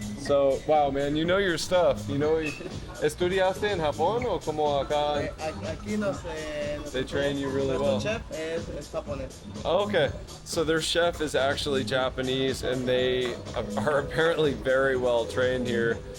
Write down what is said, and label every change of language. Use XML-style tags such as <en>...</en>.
<en>So, wow, man, you know your stuff. You know,</en> <es>¿estudiaste en Japón o como acá? Aquí</es> <en>They train you really well.</en> <es>Chef es japonés.</es> <en>Oh, okay. So their chef is actually Japanese, and they are apparently very well trained here.</en>